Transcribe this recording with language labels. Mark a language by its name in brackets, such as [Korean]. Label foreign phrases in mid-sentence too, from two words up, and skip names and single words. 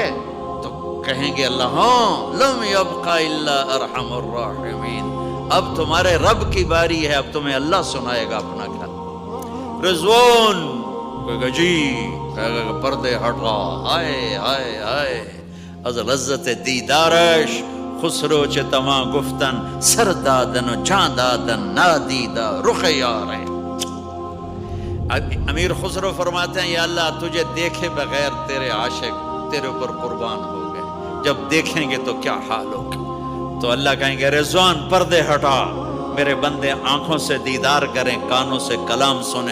[Urdu] تو کہیں گے اللہ ہاں [Arabic] لم یبقى الا ارحم الراحمین، [Urdu] اب تمہارے رب کی باری ہے، اب تمہیں اللہ سنائے گا اپنا کلام۔ رضوان کہے گا جی، کہے گا پردے ہٹا، ہائے ہائے ہائے [Persian] از لذت دیدارش خسرو چه تما گفتن سر دادن و جان دادن نادیدہ رخ یار ہے۔ [Urdu] امیر خسرو فرماتے ہیں یا اللہ تجھے دیکھے بغیر تیرے عاشق تیرے اوپر قربان ہو گئے، جب دیکھیں گے تو کیا حال ہوگا؟ تو اللہ کہیں گے رضوان پردے ہٹا، میرے بندے آنکھوں سے دیدار کریں، کانوں سے کلام سنیں۔